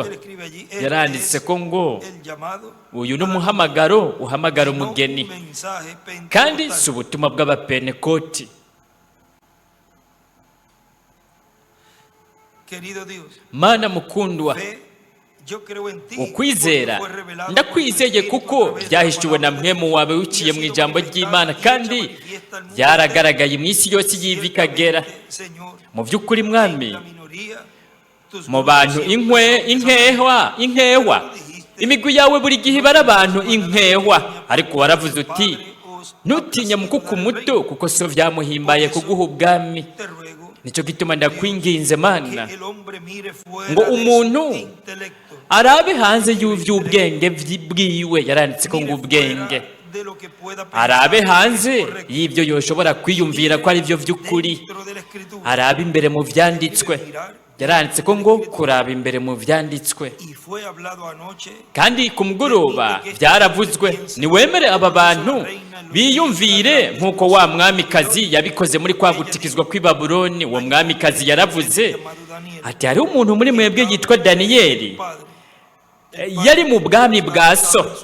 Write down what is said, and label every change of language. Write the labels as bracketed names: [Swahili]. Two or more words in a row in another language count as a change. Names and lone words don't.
[Rundi] Yaranditse ko ngo uyu ni umuhamagaro uhamagara umugeni, kandi si ubutumwa bw'abapentekoti. [Spanish] Querido Dios, [Rundi] Mana mukundwa, [Spanish] fe, yo creo en ti, [Rundi] ukwizera [Spanish] porque fue revelado [Rundi] ndakwizeye [Spanish] por ti, [Rundi] kuko [Spanish] a través de la [Rundi] byahishuwe na [Spanish] palabra, [Rundi] mpwemu wawe wiciye mu ijambo ry'Imana, kandi byaragaragaye mu isi yose igiye ikagera. [Spanish] Señor, [Rundi] Mu by'ukuri Mwami, [Spanish] la minoría, tus [Rundi] mu bantu inkewa imigwi yawe buri gihe ibara abantu inkehwa, ariko waravuze uti ntutinye mukuku muto, kuko so byamuhimbaye kuguha ubwami. [Spanish] te ruego [Rundi] Nicyo gituma ndakwinginze Mana [Spanish] que el hombre mire fuera [Rundi] ngo [Spanish] de [Rundi] umuntu [Spanish] su intelecto, [Rundi] arabe hanze y'iby'ubwenge bwiwe. Yaranditse ko ngo ubwenge, [Spanish] de lo que pueda [Rundi] arabe [Spanish] pensar [Rundi] hanze [Spanish] correcto [Rundi] y'ibyo yoshobora kwiyumvira ko ari byo by'ukuri, [Spanish] dentro de la escritura, [Rundi] arabe imbere mu byanditswe. Yaranditse ko ngo kuraba imbere mu byanditswe, [Spanish] y fue hablado anoche. [Rundi] kandi ku mugoroba byaravuzwe. Niwemere aba bantu biyumvire nk'uko wa mwamikazi yabikoze muri kwa gutikizwa kw'i Babuloni. Uwo mwamikazi yaravuze ati hariho umuntu muri mwebwe yitwa Daniyeli, yari mu bwami bwa so.